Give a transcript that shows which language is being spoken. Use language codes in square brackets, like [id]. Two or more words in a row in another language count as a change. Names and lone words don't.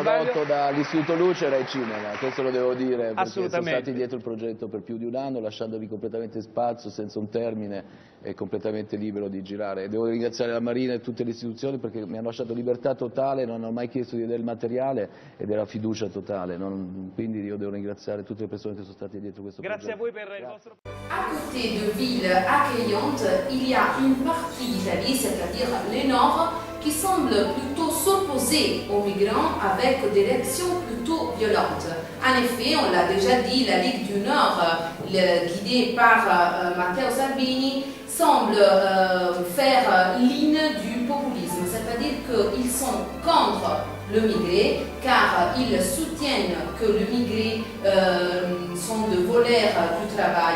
[it] Prodotto dall'Istituto Lucera e Cinema, questo lo devo dire, perché sono stati dietro il progetto per più di un anno, lasciandovi completamente spazio, senza un termine, e completamente libero di girare. E devo ringraziare la Marina e tutte le istituzioni perché mi hanno lasciato libertà totale, non hanno mai chiesto di vedere il materiale e della fiducia totale. Quindi io devo ringraziare tutte le persone che sono state dietro questo progetto. Grazie a voi per il vostro... [fr] À côté de villes accueillantes, il y a une partie d'Italie, c'est-à-dire le nord, qui semble plutôt s'opposer aux migrants avec des réactions plutôt violentes. En effet, on l'a déjà dit, la Ligue du Nord, guidée par Matteo Salvini, semble faire l'hymne du populisme, c'est-à-dire qu'ils sont contre le migré, car ils soutiennent que le migré sont de voleurs du travail.